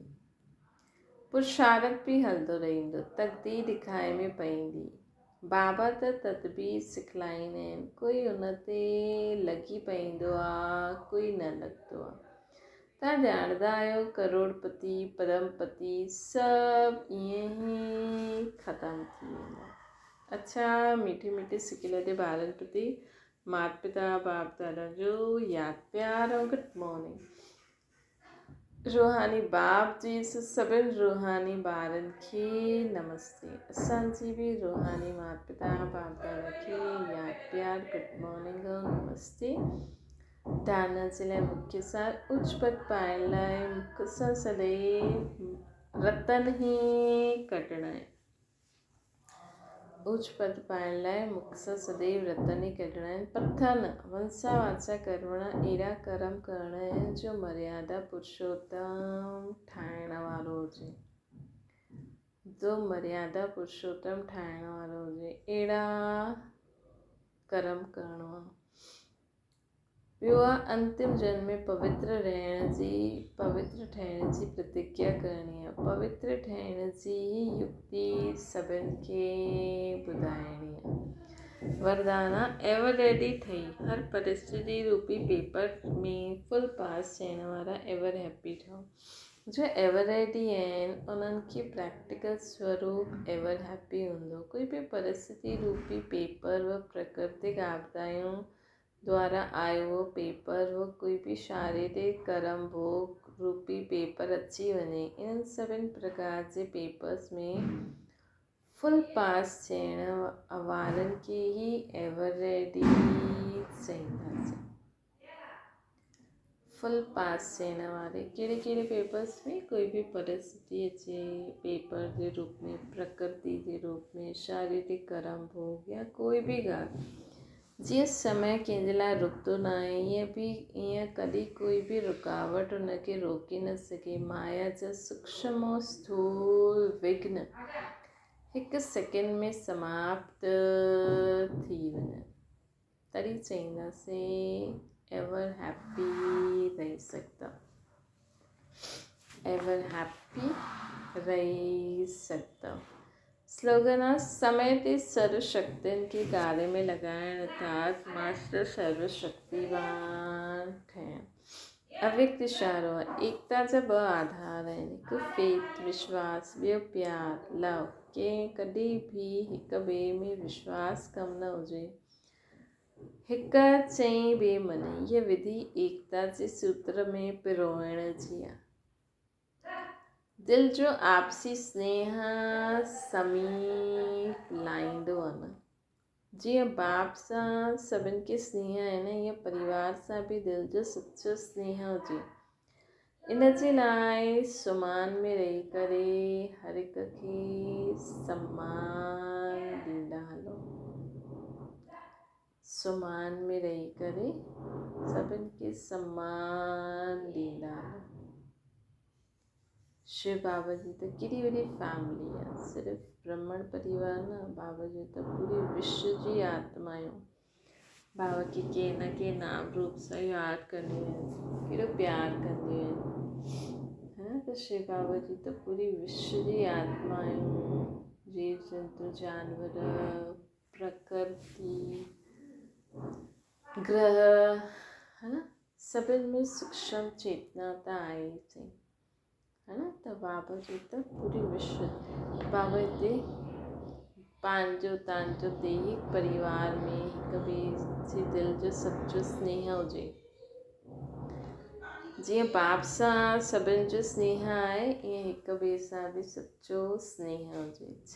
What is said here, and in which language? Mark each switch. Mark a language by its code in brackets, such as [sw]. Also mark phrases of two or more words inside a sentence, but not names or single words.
[sd] पुरुषार्थ बि हलंदो रहंदो, तक़दीर ॾिखाए में पईंदी। बाबा त तदबीर सिखलाईंदा आहिनि, कोई उन ते लॻी पईंदो आहे, कोई न लॻंदो आहे। तव्हां ॼाणंदा आहियो करोड़पति परमपति सभु ईअं ई ख़तमु थी वेंदा। अच्छा, मीठे मीठे सिके लॾे ॿारनि प्रति माता पिता बाप दादा जो यादि प्यार ऐं [en] good morning. [sd] रूहानी बाप जी सभिनि रूहानी ॿारनि खे नमस्ते। असांजी बि रूहानी माता पिता बाप दादा खे यादि प्यार [en] good morning [sd] ऐं नमस्ते। दाना जे लाइ मुख्य सार उच्च पद पाइण लाइ मुख सां सदैव रतन ई कढणा आहिनि। उच्च पद पाइण लाइ मुख सां सदैव रतन ई कढणा आहिनि। पथा न, मनसा वाचा कर्मणा अहिड़ा कर्म करणा आहिनि जो मर्यादा पुरुषोत्तम ठाहिण वारो हुजे। जो मर्यादा पुरुषोत्तम ठाहिण वारो हुजे, अहिड़ा कर्म करणो आहे। ॿियो आहे अंतिम जन्म में पवित्र ठहिण जी प्रतिज्ञा करणी आहे। पवित्र ठहिण जी युक्ति सभिनि खे ॿुधाइणी आहे। वरदान आहे [en] ever ready [sd] ठही हर परिस्थिति रूपी पेपर में [en] full pass [sd] थियण वारा [en] ever happy [sd] ठहो। जो [en] ever ready [sd] आहिनि उन्हनि खे प्रैक्टिकल स्वरूप [en] ever happy [sd] हूंदो। कोई बि परिस्थिति रूपी पेपर व प्राकृतिक आपदायूं द्वारा आयो वो पेपर व कोई बि शारीरिक कर्म भोग रूपी पेपर अची वञे, इन्हनि सभिनि प्रकार जे पेपर्स में [en] full pass [sd] थियण वारनि खे ई [en] ever ready [sd] चईंदासीं। [en] full pass [sd] थियण वारे कहिड़े कहिड़े पेपर्स में, कोई बि परिस्थिति अचे पेपर जे रूप में, प्रकृति जे रूप में, शारीरिक कर्म भोग या कोई बि ॻाल्हि। जीअं समय कंहिंजे लाइ रुकंदो न आहे, ईअं कॾहिं कोई बि रुकावट उनखे रोके न सघे। माया जा सूक्ष्म और स्थूल विघ्न हिकु सेकेंड में समाप्त थी वञनि, तॾहिं चईंदासीं [en] ever happy [sd] रही सघंदा। [en] ever happy [sd] रही सघंदा। स्लोगन आहे समय ते सर्व शक्तियुनि खे कार्य में लॻाइण अर्थात मास्टर सर्वशक्तिवान ठहिण। अव्यक्त इशारो आहे एकता जा ॿ आधार आहिनि, हिकु फेथ विश्वास, ॿियो प्यार लव। कॾहिं बि हिक ॿिए में विश्वास कम न हुजे, हिक चई ॿिए मने, हीअ विधि एकता जे सूत्र में पिरोइण जी आहे। दिल जो आपसी स्नेह समीप लाहींदो आहे न। जीअं बाप सां सभिनि खे स्नेह आहे न, ईअं परिवार सां बि दिल जो सच्चो स्नेह हुजे। इन जे लाइ सुमान में रही करे हर हिक खे सम्मान ॾींदा हलो। सुमान में रही करे सभिनि खे सम्मान ॾींदा हलो। शिव बाबा जी त केॾी वॾी फैमिली आहे, सिर्फ़ु ब्राह्मण परिवार न, बाबा जी त पूरे विश्व जी आत्मायूं बाबा खे के न के नाम रूप सां यादि कंदियूं आहिनि, केॾो प्यार कंदियूं आहिनि। त शिव बाबा जी त पूरी विश्व जी आत्मायूं, जीव जंतु जानवर, प्रकृति, ग्रह, है न, सभिनि में सूक्ष्म चेतना त आहे थी, है न। त बाबा जी त पूरी विश्व, बाबा हिते पंहिंजो तव्हांजो दैहिक परिवार में हिक ॿिए जे दिल जो सच्चो स्नेह हुजे। जीअं बाप सां सभिनि जो स्नेह आहे ईअं हिक ॿिए सां बि सचो स्नेह हुजे।